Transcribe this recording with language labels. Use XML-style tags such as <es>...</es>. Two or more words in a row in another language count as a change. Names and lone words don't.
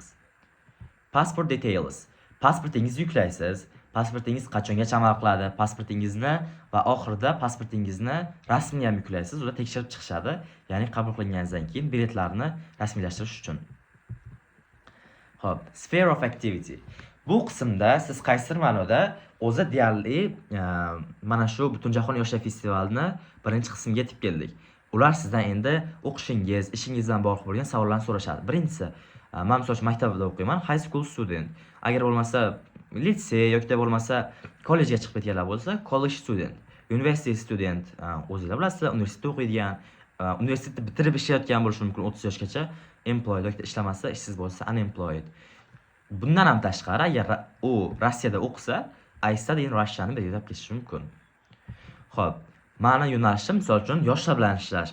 <en>Passport details.</en> <uz>Pasportingizni yuklaysiz. Pasportingiz qachongacha amal qiladi? Pasportingizni va oxirida pasportingizni rasmini ham yuklaysiz. Ular tekshirib chiqishadi. Ya'ni qabul qilinganingizdan keyin biletlarni rasmiylashtirish uchun. Xo'p,</uz> <en>sphere of activity.</en> <uz>Bu qismda siz qaysidir ma'noda o'zi deyarli mana shu Butunjahon yoshlar festivalini birinchi qismiga yetib keldik. Ular sizdan endi o'qishingiz, ishingiz bilan bog'liq bo'lgan savollarni so'rashadi. Birinchisi, men misol uchun maktabda o'qiyman,</uz> <en>high school student.</en> <uz>Agar bo'lmasa litsey yoki bo'lmasa kollejga chiqib ketganlar bo'lsa,</uz> <en>college student, university student,</en> <uz>o'zingizlar bilasizlar, universitetda o'qiydigan, universitetni bitirib ishlayotgan bo'lishi mumkin 30 yoshgacha, employed yoki ishlamasa, ishsiz bo'lsa, unemployed. Bundan ham tashqari, agar u Rossiyada o'qisa,</uz> <en>I-study in Russian</en> <uz>belgilab ketishi mumkin. Xo'p, meni yo'nalishim misol uchun yoshlar bilan ishlash.</uz>